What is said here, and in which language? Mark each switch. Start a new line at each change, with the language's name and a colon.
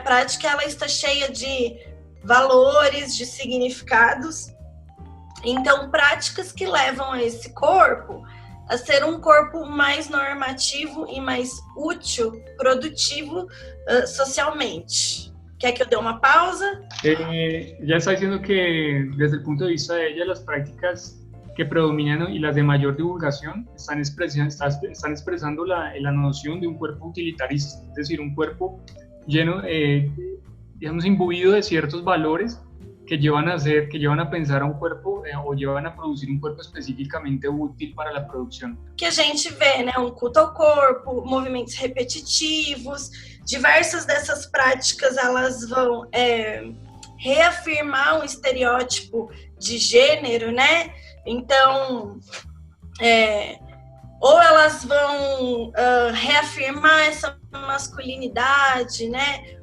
Portuguese: A prática, ela está cheia de valores, de significados. Então, práticas que levam a esse corpo a ser um corpo mais normativo e mais útil, produtivo socialmente. ¿Quer que eu dê uma pausa?
Spanish: Ya está diciendo que desde el punto de vista de ella, las prácticas que predominan y las de mayor divulgación están expresando la noción de un cuerpo utilitarista, es decir, un cuerpo lleno, digamos, imbuido de ciertos valores que llevan a pensar a un cuerpo o llevan a producir un cuerpo específicamente útil para la producción.
Portuguese: Que a gente vê, né, um culto ao corpo, movimentos repetitivos, diversas dessas práticas elas vão reafirmar um estereótipo de gênero, né? Então, ou elas vão reafirmar essa masculinidade, né?